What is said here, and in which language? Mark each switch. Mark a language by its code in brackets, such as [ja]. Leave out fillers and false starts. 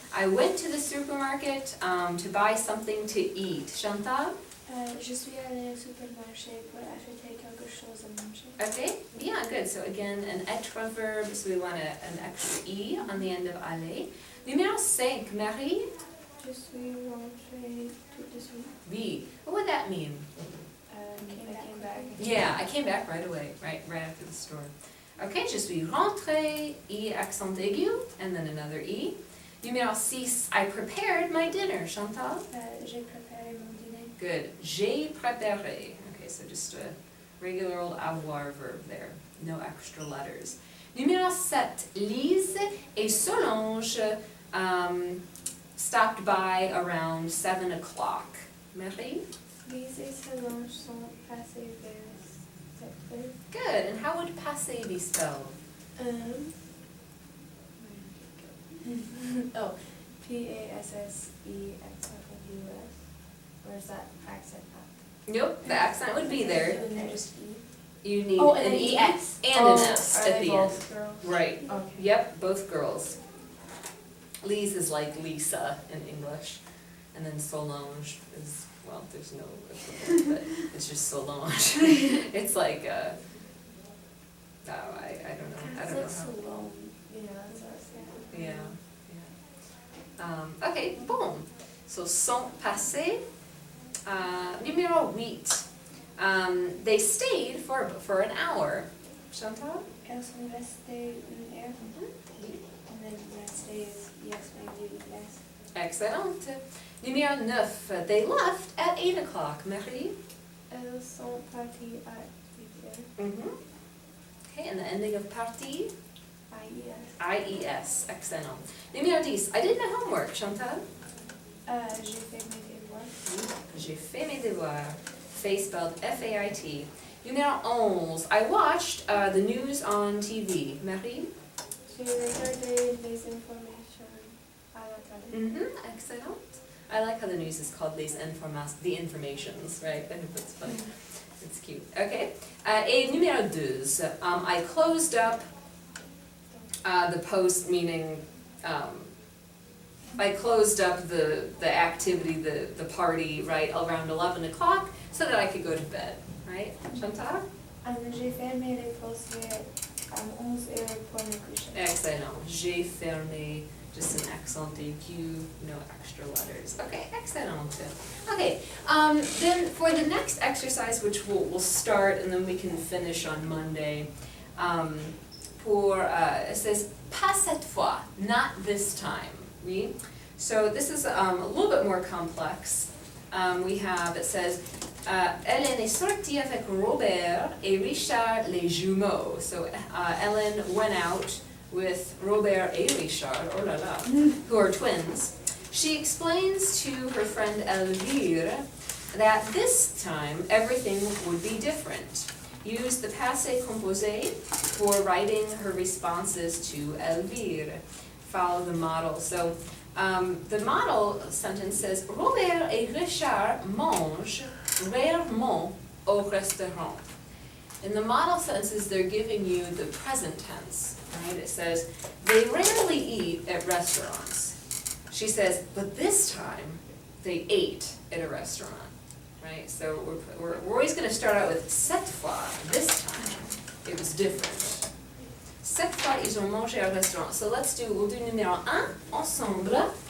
[en] I went to the supermarket to buy something to eat. Chantal? [fr] Je suis allée au supermarché pour acheter quelque chose à manger. [en] Okay, yeah, good. So again, an être verb, so we want an extra E on the end of aller. Numéro 5. Marie? [fr] Je suis rentrée tout de suite. [en] Oui. What would that mean? I came back. Yeah, I came back right away, right after the store. Okay, [fr] je suis rentrée, [en] E accent aigu, and then another E. Numéro 6, I prepared my dinner. Chantal? [fr] J'ai préparé mon dîner. [en] Good. [fr] J'ai préparé. [en] Okay, so just a regular old avoir verb there. No extra letters. Numéro 7, Lise et Solange stopped by around 7 o'clock. Marie? [fr] Lise et Solange sont passées vers cette heure. [en] Good. And how would passé be spelled? Oh, P-A-S-S-E accent U-S. Where's that accent at? Nope, the accent would be there. And then just E? You need Oh, an and an EX and Oh, an S are at they the end. both girls? Right. Okay. Yep, both girls. Lise is like Lisa in English, and then Solange is, well, there's no equivalent, but it's just Solange. It's like I don't know. I don't know It's how. like Salome. Yeah, that's what I was saying. Yeah. Okay, bon. So sont passés. Numéro 8. They stayed for an hour. Chantal? [fr] Elles sont restées une heure. [en] And then restées is yes, maybe yes. Excellent. Numéro 9. They left at 8 o'clock. Marie? [fr] Elles sont parties à 8 heures. [en] Okay, and the ending of partie? I-E-S. I-E-S. Excellent. Numéro 10. I did my homework. Chantal? [fr] J'ai fait mes devoirs. J'ai fait mes devoirs. Fait [en] spelled F-A-I-T. Numéro 11. I watched the news on TV. Marie? [fr] J'ai regardé les informations à la télé. [en] Excellent. I like how the news is called the informations, right? I think that's funny. It's cute. Okay. Et numéro 12. I closed up the post, meaning I closed up the activity, the party, right, around 11 o'clock so that I could go to bed, right? Chantal? [fr] J'ai fermé les pausières à 11 heures pour me coucher. [en] Excellent. J'ai fermé, just an accent aigu, no extra letters. Okay, excellent. Okay, then for the next exercise, which we'll start and then we can finish on Monday, it says [fr] pas cette fois, [en] not this time. Oui? So this is a little bit more complex. It says, [fr] Hélène est sortie avec Robert et Richard les jumeaux. [en] So Ellen went out with Robert et Richard, [fr] oh la la, [en] who are twins. She explains to her friend Elvire that this time everything would be different. Use the passé composé for writing her responses to Elvire. Follow the model. So the model sentence says, [fr] Robert et Richard mangent rarement au restaurant. [en] In the model sentences, they're giving you the present tense, right? It says, they rarely eat at restaurants. She says, but this time, they ate at a restaurant, right? So we're always going to start out with [fr] cette fois, [en] this time. It was different. [fr] Cette fois, ils ont mangé au restaurant. [en] So we'll do numéro 1 ensemble.